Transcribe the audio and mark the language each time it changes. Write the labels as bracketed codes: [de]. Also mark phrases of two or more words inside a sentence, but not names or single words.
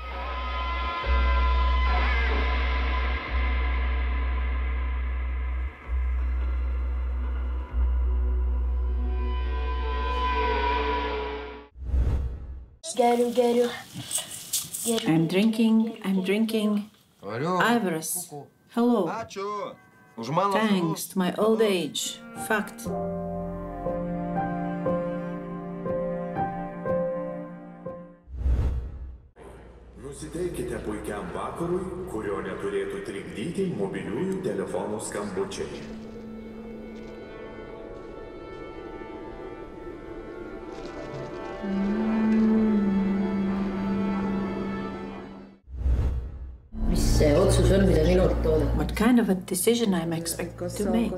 [en] I'm drinking. Ivorous. Hello. Thanks to my old age. Fact. [lt] Nusiteikite puikiam vakarui, kurio neturėtų trikdyti mobiliųjų telefonų skambučiai. [en] What kind of a decision I'm expected to make?